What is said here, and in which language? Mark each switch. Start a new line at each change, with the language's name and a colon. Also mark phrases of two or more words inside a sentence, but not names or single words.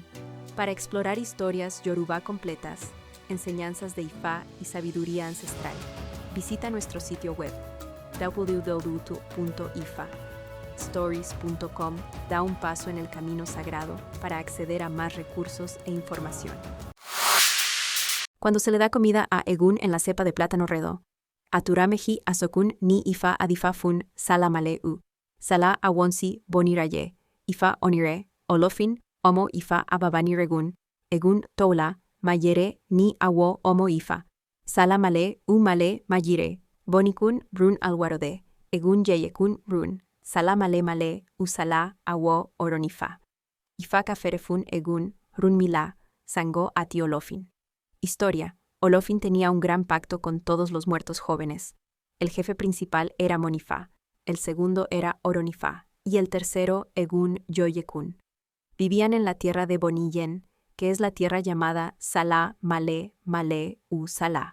Spanish: Para explorar historias yoruba completas, enseñanzas de Ifa y sabiduría ancestral, visita nuestro sitio web www.ifastories.com. Da un paso en el camino sagrado para acceder a más recursos e información. Cuando se le da comida a Egun en la cepa de plátano redo,
Lucumi: Aturameji asokun ni Ifa adifafun salamaleu, sala awonsi boniraye, Ifa onire, olofin, omo Ifa ababaniregun, Egun toula, mayere ni awo omo Ifa, salamale male mayire, bonikun brun alwarode, Egun yeyekun brun, salamale male usala awo oronifa. Ifa kaferefun Egun, runmila, sango ati olofin.
Spanish: Historia. Olofin tenía un gran pacto con todos los muertos jóvenes. El jefe principal era Monifa, el segundo era Oronifa, y el tercero Egun Yoyekun. Vivían en la tierra de Boniyen, que es la tierra llamada Sala Male Male u Sala.